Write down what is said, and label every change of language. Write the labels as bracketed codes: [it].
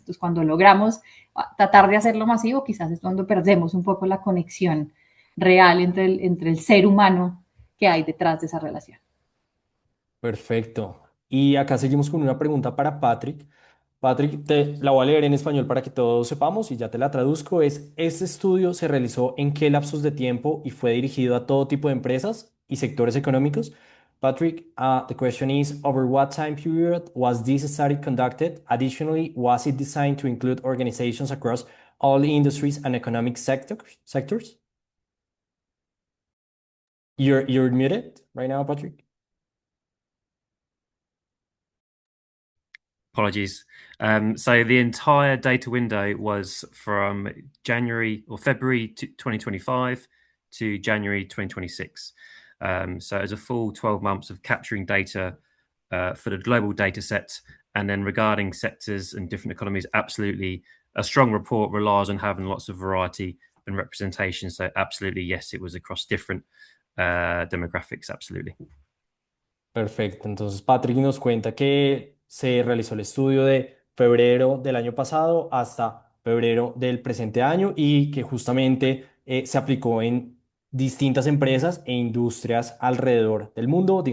[es] Entonces, cuando logramos tratar de hacerlo masivo, quizás es cuando perdemos un poco la conexión real entre el ser humano que hay detrás de esa relación. Perfecto. Y acá seguimos con una pregunta para Patrick. Patrick, te la voy a leer en español para que todos sepamos y ya te la traduzco. ¿Este estudio se realizó en qué lapsos de tiempo y fue dirigido a todo tipo de empresas y sectores económicos? [en] Patrick, the question is, over what time period was this study conducted? Additionally, was it designed to include organizations across all industries and economic sectors? You're muted right now, Patrick. Apologies. So the entire data window was from January or February 2025 to January 2026. So it was a full 12 months of capturing data for the global data set. And then regarding sectors and different economies, absolutely a strong report relies on having lots of variety and representation. So absolutely, yes, it was across different demographics, absolutely. [es] Perfecto. Entonces, Patrick nos cuenta que se realizó el estudio de febrero del año pasado hasta febrero del presente año y que justamente se aplicó en distintas empresas e industrias alrededor del mundo.